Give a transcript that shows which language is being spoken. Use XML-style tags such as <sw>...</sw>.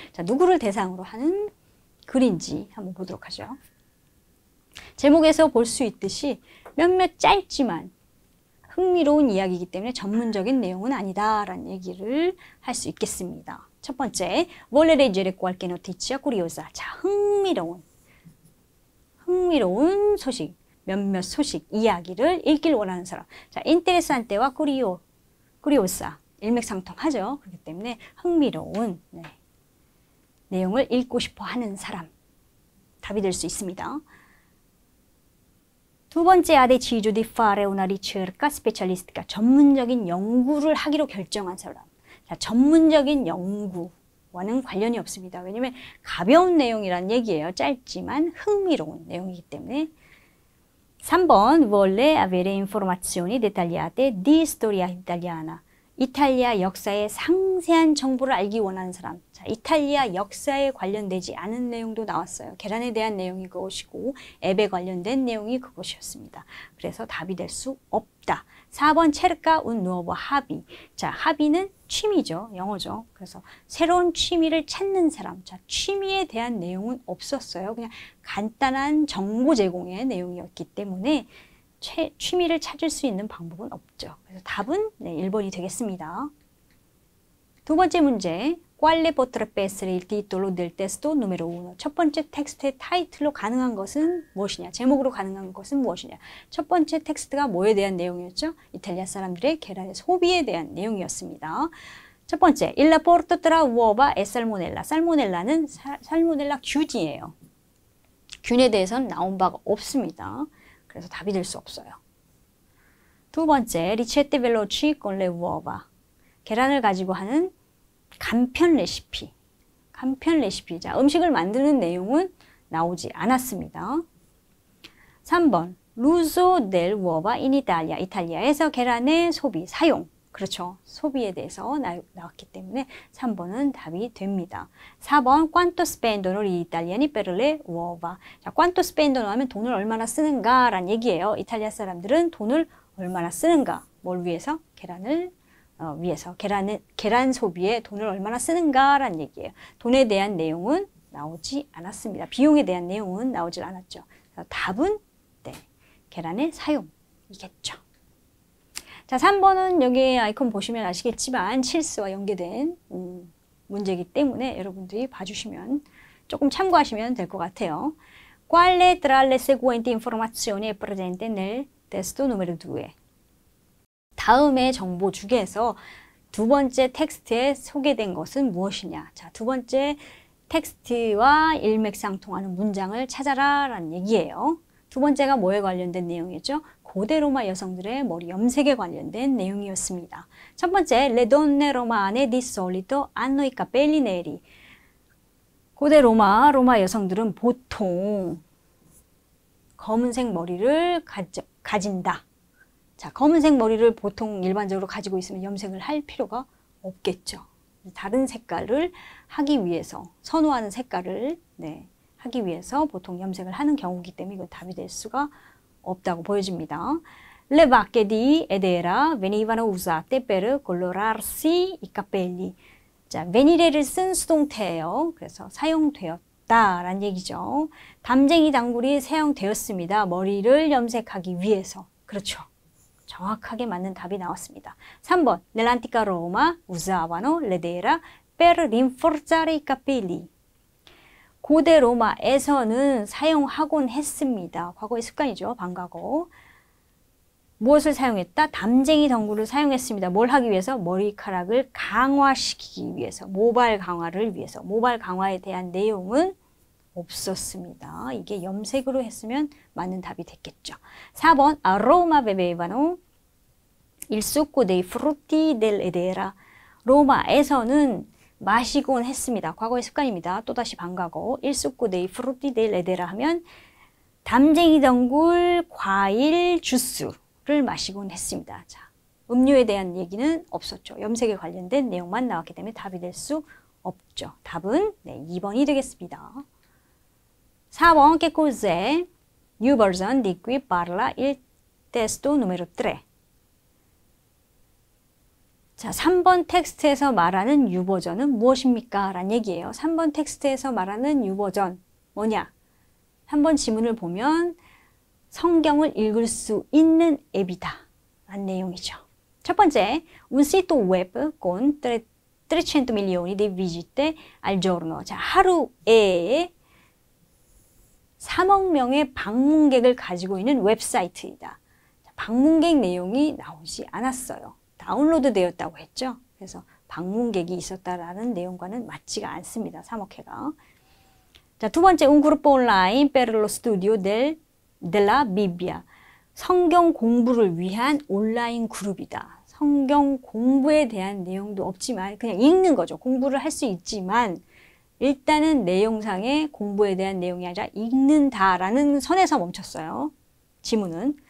<ko>자, 누구를 대상으로 하는 글인지 한번 보도록 하죠. 제목에서 볼 수 있듯이 몇몇 짧지만 흥미로운 이야기이기 때문에 전문적인 내용은 아니다라는 얘기를 할 수 있겠습니다. 첫 번째,</ko> <it>vuole leggere qualche notizia curiosa.</it> <ko>자, 흥미로운 소식, 몇몇 소식, 이야기를 읽길 원하는 사람. 자, interessante와 curiosa, 일맥상통하죠. 그렇기 때문에 흥미로운 내용을 읽고 싶어 하는 사람. 답이 될 수 있습니다. 두 번째,</ko> <it>ha deciso di fare una ricerca specialistica.</it> <ko>전문적인 연구를 하기로 결정한 사람. 자, 전문적인 연구와는 관련이 없습니다. 왜냐하면 가벼운 내용이란 얘기예요. 짧지만 흥미로운 내용이기 때문에.</ko> <it>3번, vuole avere informazioni dettagliate di storia italiana.</it> <ko>이탈리아 역사의 상세한 정보를 알기 원하는 사람. 자, 이탈리아 역사에 관련되지 않은 내용도 나왔어요. 계란에 대한 내용이 그것이고 앱에 관련된 내용이 그것이었습니다. 그래서 답이 될 수 없다. 4번</ko> <it>cerca un nuovo hobby.</it> <ko>자, hobby는 취미죠. 영어죠. 그래서 새로운 취미를 찾는 사람. 자, 취미에 대한 내용은 없었어요. 그냥 간단한 정보 제공의 내용이었기 때문에 취미를 찾을 수 있는 방법은 없죠. 그래서 답은 1번이 되겠습니다. 두 번째 문제.</ko> <it>Quale potrebbe essere il titolo del testo numero 1?</it> <ko>첫 번째 텍스트의 타이틀로 가능한 것은 무엇이냐? 제목으로 가능한 것은 무엇이냐? 첫 번째 텍스트가 뭐에 대한 내용이었죠? 이탈리아 사람들의 계란의 소비에 대한 내용이었습니다. 첫 번째,</ko> <it>il rapporto tra uova e salmonella.</it> <ko>살모넬라는 살모넬라 균이에요. 균에 대해서는 나온 바가 없습니다. 그래서 답이 될 수 없어요. 두 번째,</ko> <it>ricette veloci con le uova.</it> <ko>계란을 가지고 하는 간편 레시피. 자, 음식을 만드는 내용은 나오지 않았습니다.</ko> <it>3번, l'uso del uova in Italia.</it> <ko>이탈리아에서 계란의 소비, 사용. 그렇죠. 소비에 대해서 나왔기 때문에 3번은 답이 됩니다.</ko> <it>4번, quanto spendono gli italiani per le uova.</it> <ko>자,</ko> <it>quanto spendono</it> <ko>하면 돈을 얼마나 쓰는가 라는 얘기예요. 이탈리아 사람들은 돈을 얼마나 쓰는가. 뭘 위해서? 계란을 위해서. 계란 소비에 돈을 얼마나 쓰는가 라는 얘기예요. 돈에 대한 내용은 나오지 않았습니다. 비용에 대한 내용은 나오질 않았죠. 그래서 답은 계란의 사용이겠죠. 자, 3번은 여기 아이콘 보시면 아시겠지만 칠스와 연계된 문제이기 때문에 여러분들이 봐주시면 조금 참고하시면 될 것 같아요.</ko> <it>Quale tra le seguenti informazioni è presente nel testo numero 2?</it> <ko>다음의 정보 중에서 두 번째 텍스트에 소개된 것은 무엇이냐? 자, 두 번째 텍스트와 일맥상통하는 문장을 찾아라 라는 얘기예요. 두 번째가 뭐에 관련된 내용이었죠? 고대 로마 여성들의 머리 염색에 관련된 내용이었습니다. 첫 번째,</ko> <it>le donne romane di solito hanno i capelli neri.</it> <ko>고대 로마 여성들은 보통 검은색 머리를 가진다. 자, 검은색 머리를 보통 일반적으로 가지고 있으면 염색을 할 필요가 없겠죠. 다른 색깔을 하기 위해서, 선호하는 색깔을 하기 위해서 보통 염색을 하는 경우이기 때문에 이건 답이 될 수가 없다고 보여집니다.</ko> <it>Le vacche di Edera venivano usate per colorarsi i capelli.</it> <ko>자, venire를 쓴 수동태예요. 그래서 사용되었다라는 얘기죠. 담쟁이 단굴이 사용되었습니다. 머리를 염색하기 위해서. 그렇죠. 정확하게 맞는 답이 나왔습니다.</ko> <it>3번 Nell'antica Roma usavano l'edera per rinforzare i capelli.</it> <ko>고대 로마에서는 사용하곤 했습니다. 과거의 습관이죠. 반과거. 무엇을 사용했다? 담쟁이 덩굴을 사용했습니다. 뭘 하기 위해서? 머리카락을 강화시키기 위해서. 모발 강화를 위해서. 모발 강화에 대한 내용은 없었습니다. 이게 염색으로 했으면 맞는 답이 됐겠죠.</ko> <it>4번 A Roma bevevano il succo dei frutti dell'edera.</it> <ko>로마에서는 마시곤 했습니다. 과거의 습관입니다. 또다시 반과거.</ko> <it>Il succo dei frutti dell'edera</it> <ko>하면 담쟁이 덩굴 과일 주스를 마시곤 했습니다. 자, 음료에 대한 얘기는 없었죠. 염색에 관련된 내용만 나왔기 때문에 답이 될 수 없죠. 답은 2번이 되겠습니다. 4번</ko> <it>Che cos'è? New version di cui parla il testo numero 3.</it> <ko>자, 3번 텍스트에서 말하는 유버전은 무엇입니까? 라는 얘기예요. 3번 텍스트에서 말하는 유버전 뭐냐? 3번 지문을 보면 성경을 읽을 수 있는 앱이다 라는 내용이죠. 첫 번째,</ko> <it>un sito web con 300 milioni di visite al giorno.</it> <ko>자, 하루에 3억 명의 방문객을 가지고 있는 웹사이트이다. 방문객 내용이 나오지 않았어요. 다운로드 되었다고 했죠. 그래서 방문객이 있었다라는 내용과는 맞지가 않습니다. 3억 회가. 자, 두 번째,</ko> <it>un gruppo online per lo studio della Bibbia.</it> <ko>성경 공부를 위한 온라인 그룹이다. 성경 공부에 대한 내용도 없지만 그냥 읽는 거죠. 공부를 할 수 있지만 일단은 내용상의 공부에 대한 내용이 아니라 읽는다라는 선에서 멈췄어요. 지문은.</ko>